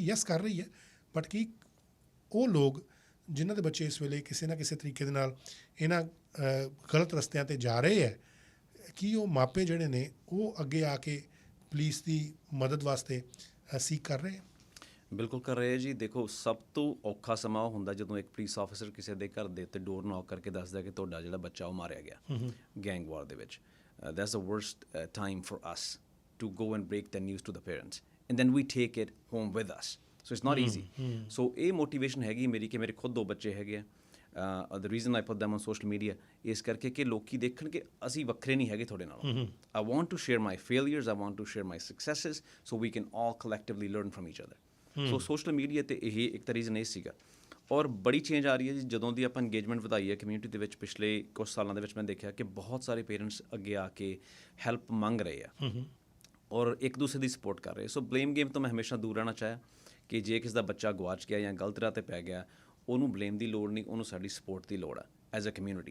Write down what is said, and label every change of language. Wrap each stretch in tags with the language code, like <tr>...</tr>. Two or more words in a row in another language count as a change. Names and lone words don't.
<pa>ਯੈਸ ਕਰ ਰਹੀ ਹੈ, ਬਟ ਕੀ ਉਹ ਲੋਕ ਜਿਨ੍ਹਾਂ ਦੇ ਬੱਚੇ ਇਸ ਵੇਲੇ ਕਿਸੇ ਨਾ ਕਿਸੇ ਤਰੀਕੇ ਦੇ ਨਾਲ ਇਹਨਾਂ ਗਲਤ ਰਸਤਿਆਂ 'ਤੇ ਜਾ ਰਹੇ ਹੈ, ਕੀ ਉਹ ਮਾਪੇ ਜਿਹੜੇ ਨੇ ਉਹ ਅੱਗੇ ਆ ਕੇ ਪੁਲਿਸ ਦੀ ਮਦਦ ਵਾਸਤੇ ਸੀਕ ਕਰ ਰਹੇ? ਬਿਲਕੁਲ ਕਰ ਰਹੇ ਜੀ। ਦੇਖੋ, ਸਭ ਤੋਂ ਔਖਾ ਸਮਾਂ ਉਹ ਹੁੰਦਾ ਜਦੋਂ ਇੱਕ ਪੁਲਿਸ ਆਫਿਸਰ ਕਿਸੇ ਦੇ ਘਰ ਦੇ ਉੱਤੇ</pa> <en>door knock</en> <pa>ਕਰਕੇ ਦੱਸਦਾ ਕਿ ਤੁਹਾਡਾ ਜਿਹੜਾ ਬੱਚਾ ਉਹ ਮਾਰਿਆ ਗਿਆ</pa> <en>gang war</en> <pa>ਦੇ ਵਿੱਚ।</pa> <en>that's the worst time for us to go and break the news to the parents, and then we take it home with us, so it's not easy.</en> <pa>So ਇਹ motivation ਹੈਗੀ ਮੇਰੀ ਕਿ ਮੇਰੇ ਖੁਦ 2 ਬੱਚੇ ਹੈਗੇ ਆ।</pa> <en>The reason I put them on social media</en> <pa>ਇਸ ਕਰਕੇ ਕਿ ਲੋਕੀ ਦੇਖਣ ਕਿ ਅਸੀਂ ਵੱਖਰੇ ਨਹੀਂ ਹੈਗੇ ਤੁਹਾਡੇ ਨਾਲੋਂ।</pa> <en>I want to share my failures, I want to share my successes, so we can all collectively learn from each other. So social media</en> <pa>ਤੇ ਇਹ ਇੱਕ ਤਾਂ ਰੀਜ਼ਨ ਇਹ ਸੀਗਾ। ਔਰ ਬੜੀ ਚੇਂਜ ਆ ਰਹੀ ਹੈ ਜੀ ਜਦੋਂ ਦੀ ਆਪਾਂ ਇੰਗੇਜਮੈਂਟ ਵਧਾਈ ਹੈ ਕਮਿਊਨਿਟੀ ਦੇ ਵਿੱਚ। ਪਿਛਲੇ ਕੁਝ ਸਾਲਾਂ ਦੇ ਵਿੱਚ ਮੈਂ ਦੇਖਿਆ ਕਿ ਬਹੁਤ ਸਾਰੇ ਪੇਰੈਂਟਸ ਅੱਗੇ ਆ ਕੇ ਹੈਲਪ ਮੰਗ ਰਹੇ ਆ ਔਰ ਇੱਕ ਦੂਸਰੇ ਦੀ ਸਪੋਰਟ ਕਰ ਰਹੇ।</pa> <en>so blame game</en> <pa>ਤੋਂ ਮੈਂ ਹਮੇਸ਼ਾ ਦੂਰ ਰਹਿਣਾ ਚਾਹਿਆ ਕਿ ਜੇ ਕਿਸੇ ਦਾ ਬੱਚਾ ਗਵਾਚ ਗਿਆ ਜਾਂ ਗਲਤ ਰਾਹ 'ਤੇ ਪੈ ਗਿਆ, ਉਹਨੂੰ ਬਲੇਮ ਦੀ ਲੋੜ ਨਹੀਂ, ਉਹਨੂੰ ਸਾਡੀ ਸਪੋਰਟ ਦੀ ਲੋੜ ਆ</pa> <en>as a community.</en>